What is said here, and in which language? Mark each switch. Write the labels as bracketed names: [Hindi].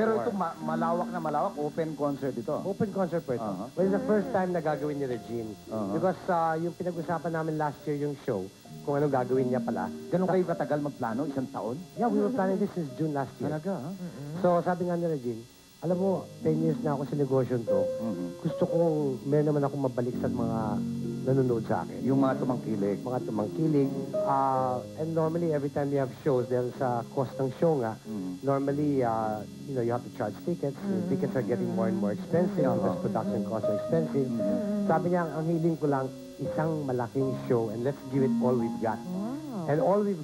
[Filipino] Pero ito malawak na malawak, open concert ito. Open concert po ito. [English] Well, it's the first time [Filipino] na gagawin ni Regine. Because yung pinag-usapan namin last year yung show, kung anong gagawin niya pala. Ganun kayo katagal magplano? Isang taon? [English] Yeah, we were planning this since June last year. [Filipino] Talaga, ha? So, sabi nga ni Regine, alam mo, 10 years na ako sa negosyo to. Gusto kong, meron naman akong mabalik sa mga nanonood sa akin. Yung mga tumangkilig. Mga tumangkilig. [English] And normally, every time you have shows, [Filipino] dahil sa cost ng show nga, [English] normally, you have to charge tickets. Tickets are getting more and more expensive because production costs are expensive. [Filipino] Sabi niya, ang hiling ko lang, isang malaking show [English] and let's give it all we've [Filipino] got. And all we've